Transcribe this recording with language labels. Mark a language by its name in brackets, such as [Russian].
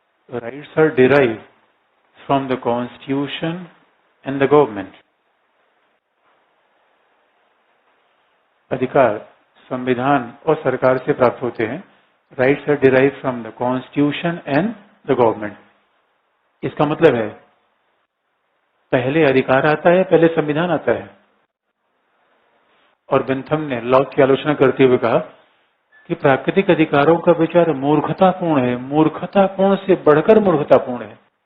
[English] Rights are derived from the Constitution and the government. [Hindi] अधिकार संविधान और सरकार से प्राप्त होते हैं। [English] Rights are derived from the Constitution and the government. [Hindi] इसका मतलब है पहले अधिकार आता है, पहले संविधान आता है। और बेंथम ने लॉक की आलोचना करते हुए कहा कि प्राकृतिक अधिकारों का विचार मूर्खतापूर्ण है, मूर्खतापूर्ण से बढ़कर मूर्खतापूर्ण है।